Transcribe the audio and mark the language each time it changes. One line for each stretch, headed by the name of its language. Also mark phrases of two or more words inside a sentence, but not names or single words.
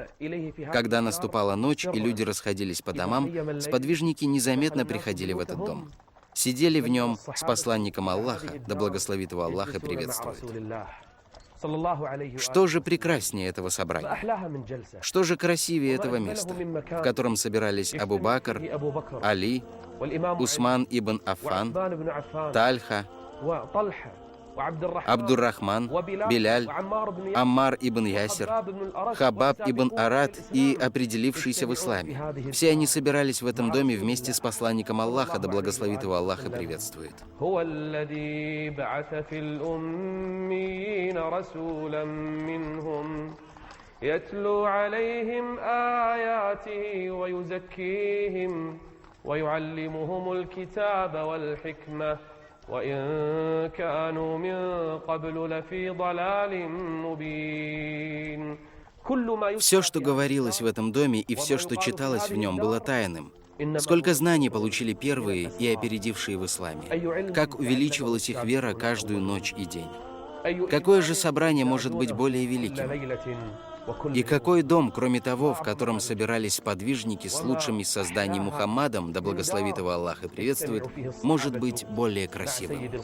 Russian: Когда наступала ночь и люди расходились по домам, сподвижники незаметно приходили в этот дом. Сидели в нем с посланником Аллаха, да благословит его Аллах и приветствует. Что же прекраснее этого собрания? Что же красивее этого места, в котором собирались Абу Бакр, Али, Усман ибн Аффан, Тальха, Абдуррахман, Биляль, Аммар ибн Ясир, Хабаб ибн Арад и определившийся в исламе. Все они собирались в этом доме вместе с посланником Аллаха, да благословит его Аллах и приветствует.
Arabic: يتلو عليهم آياته ويزكيهم ويعلمهم الكتاب والحكمة وإن كانوا من قبل لفي ضلال مبين.
Russian: Все, что говорилось в этом доме, и все, что читалось в нем, было тайным. Сколько знаний получили первые и опередившие в исламе. Как увеличивалась их вера каждую ночь и день. Какое же собрание может быть более великим? И какой дом, кроме того, в котором собирались подвижники с лучшим из созданий Мухаммадом, да благословит его Аллах и приветствует, может быть более красивым?